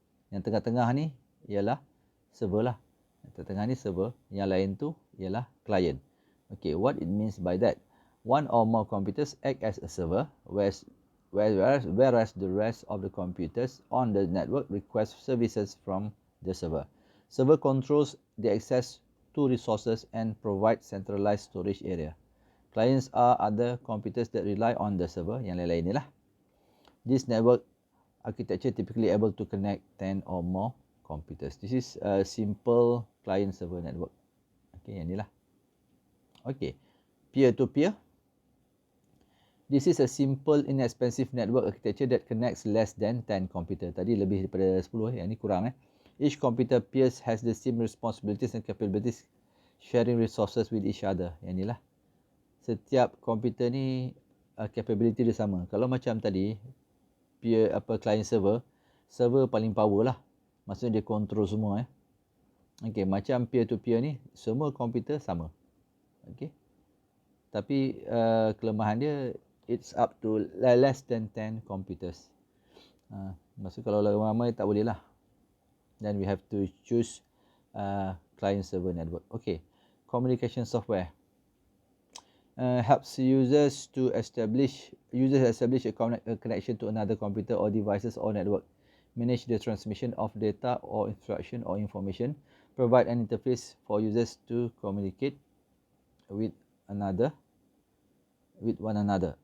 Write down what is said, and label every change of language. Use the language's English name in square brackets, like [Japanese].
[Malay] Yang tengah-tengah ni ialah server lah. Yang tengah ni server, yang lain tu ialah client. [English] Okay, what it means by that? One or more computers act as a server, whereas the rest of the computers on the network request services from the server. Server controls the access to resources and provides centralized storage area. Clients are other computers that rely on the server, [Malay] yang lain-lain ni lah. [English] This network architecture typically able to connect 10 or more computers. This is a simple client-server network. Okay, [Malay] yang ni lah. [English] Okay, peer-to-peer. This is a simple, inexpensive network architecture that connects less than 10 computer. [Malay] Tadi lebih daripada 10, yang ni kurang. [English] Each computer peers has the same responsibilities and capabilities, sharing resources with each other. [Malay] Yang ni lah. Setiap komputer ni capability dia sama. Kalau macam tadi, peer client server, server paling power lah. Maksudnya dia control semua. Okay, macam peer-to-peer ni, semua komputer sama. Okay. Tapi kelemahan dia, [English] it's up to less than 10 computers. [Malay] Maksud kalau ramai tak boleh lah. [English] Then we have to choose client server network. Okay, communication software helps users establish a connection to another computer or devices or network, manage the transmission of data or instruction or information, provide an interface for users to communicate with one another.